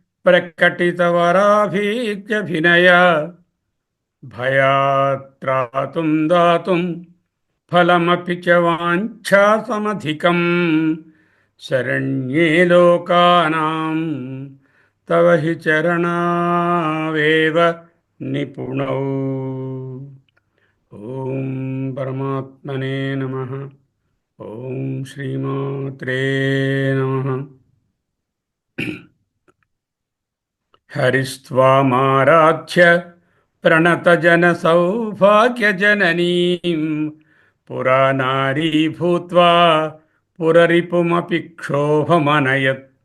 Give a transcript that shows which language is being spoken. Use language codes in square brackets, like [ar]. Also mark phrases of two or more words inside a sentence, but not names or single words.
[sa] प्रकटितवराभीत्यभिनय भयात्त्रातुं दातुं फलमपि च वाञ्छासमधिकं शरण्ये लोकानां तव हि चरणावेव निपुणौ. ఓం పరమాత్మనే నమః. ఓం శ్రీమాత్రే నమః. హరిస్త్వామారాధ్య ప్రణతజనసౌభాగ్యజననీం పురానారీ భూత్వా పురరిపుమపి క్షోభమనయత్